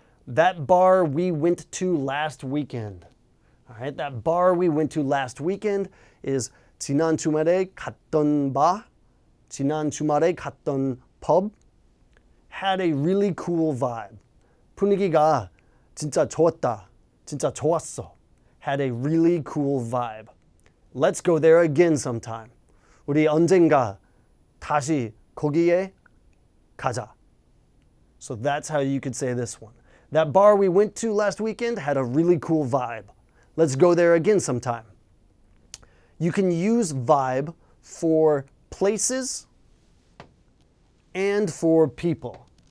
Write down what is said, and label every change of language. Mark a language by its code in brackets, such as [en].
[en] That bar we went to last weekend. All right, that bar we went to last weekend is [ko] 지난 주말에 갔던 바, 지난 주말에 갔던 [en] pub. Had a really cool vibe. [ko] 분위기가 진짜 좋았다. 진짜 좋았어. [en] Had a really cool vibe. Let's go there again sometime. [ko] 우리 언젠가 다시 거기에 가자. [en] So that's how you could say this one. That bar we went to last weekend had a really cool vibe. Let's go there again sometime. You can use vibe for places and for people.